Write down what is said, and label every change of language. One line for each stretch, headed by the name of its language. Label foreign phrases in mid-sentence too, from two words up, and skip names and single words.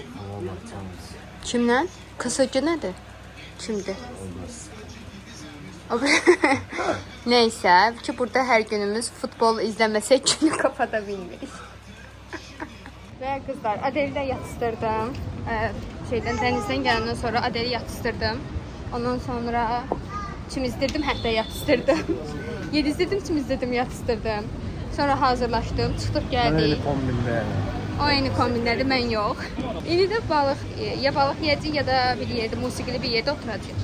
Turkish: Kimle? Kısacı nedir? Kimdi? Neyse ki burada her günümüz futbol izlemesek günü kapatabilmeyiz. Ve kızlar Adeli de yatıştırdım.
Azerbaijani: Denizden gələndən sonra Adeli yatıştırdım. Ondan sonra çimizdirdim, hətta yatıştırdım. Yedizdirdim, çimizdirdim, yatıştırdım. Sonra hazırlaşdım, çıxdıq gəldik. kombinler. O eyni kombinlərdə mən yox. İndi də ya balıq yeyəcək ya da bir yerdə musiqili bir yerdə oturacağıq.